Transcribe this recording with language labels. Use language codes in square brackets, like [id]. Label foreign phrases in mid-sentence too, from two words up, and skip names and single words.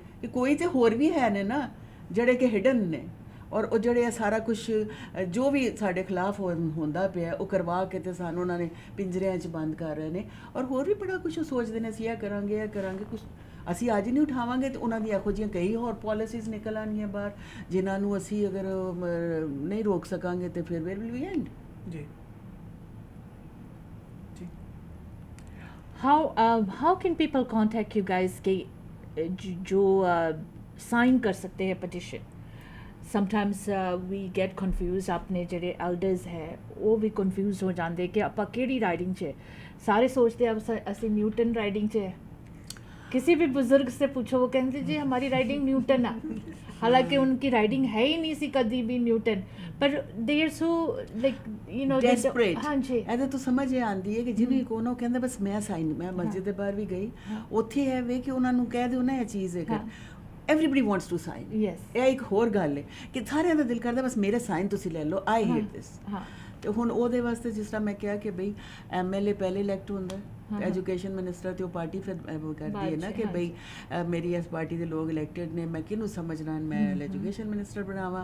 [pa] ਕਿ ਕੋਈ ਤੇ ਹੋਰ ਵੀ ਹੈ ਨੇ ਨਾ ਜਿਹੜੇ ਕਿ ਹਿਡਨ ਨੇ, ਔਰ ਉਹ ਜਿਹੜੇ ਇਹ ਸਾਰਾ ਕੁਝ ਜੋ ਵੀ ਸਾਡੇ ਖਿਲਾਫ ਹੁੰਦਾ ਪਿਆ ਉਹ ਕਰਵਾ ਕੇ ਤੇ ਸਾਨੂੰ ਉਹਨਾਂ ਨੇ ਪਿੰਜਰਿਆਂ 'ਚ ਬੰਦ ਕਰ ਰਹੇ ਨੇ। ਔਰ ਹੋਰ ਵੀ ਬੜਾ ਕੁਝ ਉਹ ਸੋਚਦੇ ਨੇ ਅਸੀਂ ਇਹ ਕਰਾਂਗੇ ਕੁਛ ਅਸੀਂ ਅੱਜ ਨਹੀਂ ਉਠਾਵਾਂਗੇ ਤੇ ਉਹਨਾਂ ਦੀ ਇਹੋ ਜਿਹੀਆਂ ਕਈ ਹੋਰ ਪਾਲਿਸੀਜ਼ ਨਿਕਲ ਆਉਣਗੀਆਂ ਬਾਹਰ ਜਿਨ੍ਹਾਂ ਨੂੰ ਅਸੀਂ ਅਗਰ ਨਹੀਂ ਰੋਕ ਸਕਾਂਗੇ ਤੇ ਫਿਰ [en] where will we end. [pa] ਜੀ [en] how can people contact you guys [hi] कि जो [en] sign [hi] कर सकते हैं [en] petition? Sometimes we get confused, [pa] अपने ਜਿਹੜੇ elders ਹੈ ਉਹ ਵੀ confused ਹੋ ਜਾਂਦੇ ਕਿ ਆਪਾਂ ਕਿਹੜੀ ਰਾਈਡਿੰਗ 'ਚ ਹੈ। ਸਾਰੇ [hi] सोचते हैं [pa] ਅਸੀਂ न्यूटन राइडिंग 'ਚ है। [hi] किसी भी बुजुर्ग से पूछो वो कहते जी हमारी राइडिंग न्यूटन है, हालांकि उनकी राइडिंग है ही नहीं सी कभी भी न्यूटन, पर [en] they are so like ਡੈਸਪਰੇਟ। [hi] हाँ जी [pa] ਇਹਦੇ ਤੋਂ ਸਮਝ ਇਹ ਆਉਂਦੀ ਹੈ ਕਿ ਜਿਹਨੂੰ ਕੋਣ ਉਹ ਕਹਿੰਦਾ ਬਸ ਮੈਂ ਸਾਈਨ, ਮੈਂ ਮਸਜਿਦ ਦੇ ਬਾਹਰ ਵੀ ਗਈ, ਉੱਥੇ ਹੈ ਵੇ ਕਿ ਉਹਨਾਂ ਨੂੰ ਕਹਿ ਦਿਓ ਨਾ ਇਹ ਚੀਜ਼ ਹੈ ਕਰ [en] everybody wants to sign। Yes। [pa] ਇਹ ਇੱਕ ਹੋਰ ਗੱਲ ਹੈ ਕਿ ਸਾਰਿਆਂ ਦਾ ਦਿਲ ਕਰਦਾ ਬਸ ਮੇਰੇ ਸਾਈਨ ਤੁਸੀਂ ਲੈ ਲਓ, [en] I hate this. [hi] हाँ [pa] ਤੇ ਹੁਣ ਉਹਦੇ ਵਾਸਤੇ ਜਿਸ ਤਰ੍ਹਾਂ ਮੈਂ ਕਿਹਾ ਕਿ ਬਈ MLA ਪਹਿਲੇ ਇਲੈਕਟ ਹੁੰਦਾ, [en] education minister [pa] ਤੇ ਉਹ ਪਾਰਟੀ ਫਿਰ ਕਰਦੀ ਹੈ ਨਾ ਕਿ ਬਈ ਮੇਰੀ ਇਸ ਪਾਰਟੀ ਦੇ ਲੋਕ ਇਲੈਕਟਡ ਨੇ, ਮੈਂ ਕਿਹਨੂੰ ਸਮਝਣਾ, ਮੈਂ [en] education minister [pa] ਬਣਾਵਾਂ।